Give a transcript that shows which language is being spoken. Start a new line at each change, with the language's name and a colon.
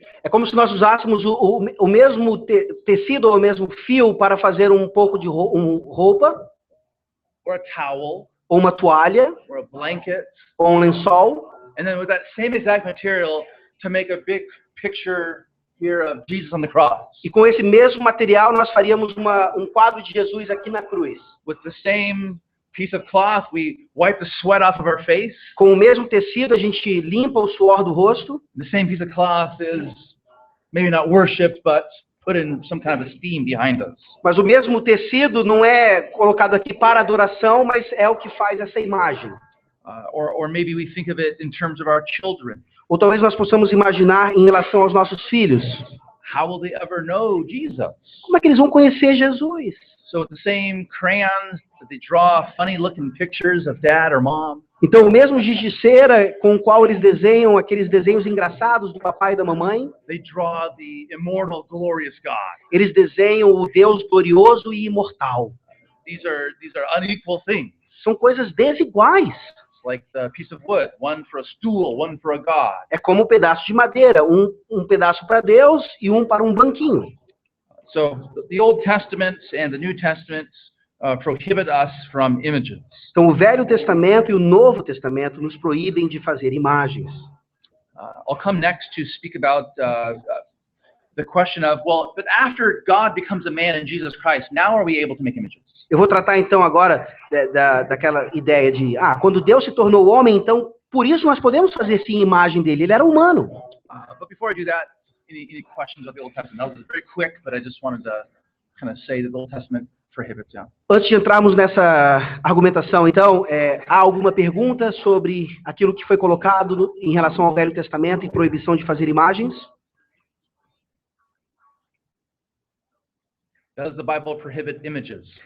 Portuguese: É como se nós usássemos o mesmo tecido ou o mesmo fio para fazer um pouco de roupa,
English: or a towel,
Portuguese: ou uma toalha,
English: or a blanket,
Portuguese: ou um lençol,
English: and then with that same exact material to make a big picture here of Jesus on the cross.
Portuguese: E com esse mesmo material nós faríamos um quadro de Jesus aqui na cruz.
English: With the same piece of cloth, we wipe the sweat off of our face.
Portuguese: Com o mesmo tecido a gente limpa o suor do rosto.
English: The same piece of cloth is maybe not worshipped, but put in some kind of esteem behind us.
Portuguese: Mas o mesmo tecido não é colocado aqui para adoração, mas é o que faz essa imagem.
English: Or maybe we think of it in terms of our children.
Portuguese: Ou talvez nós possamos imaginar em relação aos nossos filhos.
English: How will they ever know Jesus?
Portuguese: Como é que eles vão conhecer Jesus?
English: So with the same crayons that they draw funny-looking pictures of dad or mom.
Portuguese: Então, o mesmo giz de cera com o qual eles desenham aqueles desenhos engraçados do papai e da mamãe,
English: they draw the immortal, glorious God.
Portuguese: Eles desenham o Deus glorioso e imortal.
English: These are unequal things.
Portuguese: São coisas desiguais.
English: Like the piece of wood, one for a stool, one for a god.
Portuguese: É como um pedaço de madeira, um pedaço para Deus e um para um banquinho.
English: So the Old Testament and the New Testament prohibit us from images.
Portuguese: Então o Velho Testamento e o Novo Testamento nos proíbem de fazer imagens.
English: I'll come next to speak about the question of, well, but after God becomes a man in Jesus Christ, now are we able to make images?
Portuguese: Eu vou tratar então agora daquela ideia de, quando Deus se tornou homem, então por isso nós podemos fazer sim imagem dele. Ele era humano.
English: But before I do that, any questions of the Old Testament? That was very quick, but I just wanted to kind of say that the Old Testament prohibits that.
Portuguese: Antes de entrarmos nessa argumentação, então, há alguma pergunta sobre aquilo que foi colocado em relação ao Velho Testamento e proibição de fazer imagens?
English: Does the Bible prohibit images?